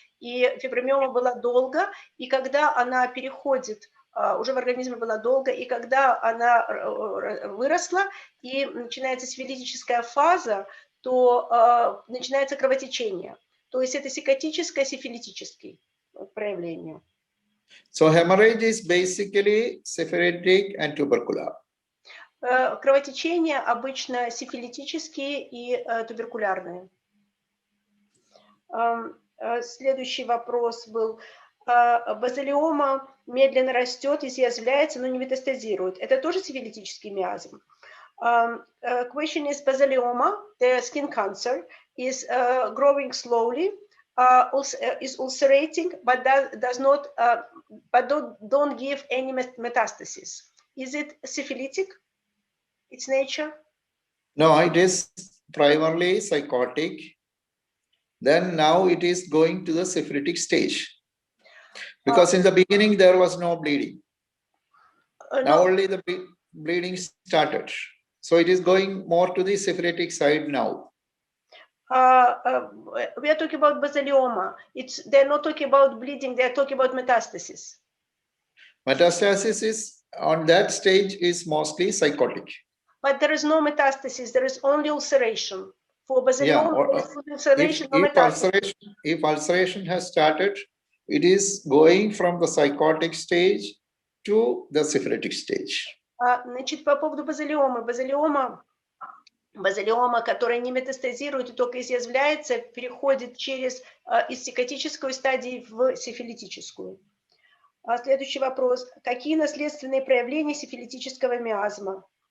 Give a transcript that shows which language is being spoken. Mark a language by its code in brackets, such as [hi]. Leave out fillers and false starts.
[ru] И фибромиома была долго, и когда она переходит, уже в организме была долго, и когда она выросла и начинается сифилитическая фаза, то начинается кровотечение. То есть это сикотическое, сифилитическое проявление. [en] So hemorrhage is basically syphilitic and tubercular. [ru] Кровотечения обычно сифилитические и туберкулярные. Следующий вопрос был. Базилиома медленно растет, изъязвляется, но не метастазирует. Это тоже сифилитический миазм? [en] Question is basilioma, the skin cancer, is growing slowly, is ulcerating, but does not, but don't give any metastasis. Is it syphilitic? Its nature? No, it is primarily psychotic. Then now it is going to the syphilitic stage. Because in the beginning there was no bleeding. Now only the bleeding started. So it is going more to the syphilitic side now. We are talking about basilioma. They're not talking about bleeding, they're talking about metastasis. Metastasis is on that stage is mostly psychotic. But there is no metastasis, there is only ulceration. For basilioma, there is ulceration, no metastasis. If ulceration has started, it is going from the psychotic stage to the syphilitic stage. [ru] Значит, по поводу базилиомы. Базилиома, которая не метастазирует и только изъязвляется, переходит через из психотической стадии в сифилитическую. Следующий вопрос. Какие наследственные проявления сифилитического миазма?